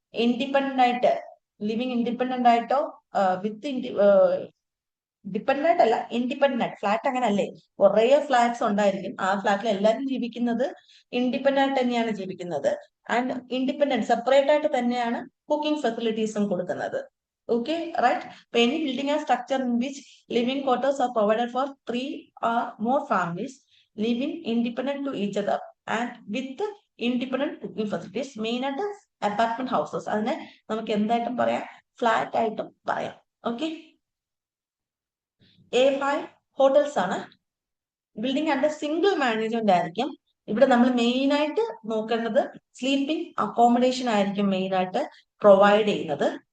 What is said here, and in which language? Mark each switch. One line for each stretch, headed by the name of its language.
Malayalam: Independent ആയിട്ട്, living independent ആയിട്ടോ വിത്ത് dependent അല്ല, ഇൻഡിപെൻഡന്റ്. ഫ്ലാറ്റ് അങ്ങനെ അല്ലേ, കുറെ ഫ്ലാറ്റ്സ് ഉണ്ടായിരിക്കും. ആ ഫ്ലാറ്റിൽ എല്ലാവരും ജീവിക്കുന്നത് ഇൻഡിപെൻഡന്റ് ആയിട്ട് തന്നെയാണ് ജീവിക്കുന്നത്. ആൻഡ് ഇൻഡിപെൻഡന്റ് സെപ്പറേറ്റ് ആയിട്ട് തന്നെയാണ് കുക്കിംഗ് ഫെസിലിറ്റീസും കൊടുക്കുന്നത്.
English: Okay, right? Any building and structure in which living quarters are provided for 3 or more families living independent to each other and with independent cooking facilities,
Malayalam: main ആയിട്ട് apartment houses. അതിനെ നമുക്ക് എന്തായിട്ടും പറയാം, flat ആയിട്ടും പറയാം. Okay, A5 hotels ആണ്. Building under single management ആയിരിക്കും. ഇവിടെ നമ്മൾ മെയിൻ ആയിട്ട് നോക്കേണ്ടത് സ്ലീപ്പിംഗ് അക്കോമഡേഷൻ ആയിരിക്കും മെയിൻ ആയിട്ട് പ്രൊവൈഡ് ചെയ്യുന്നത്.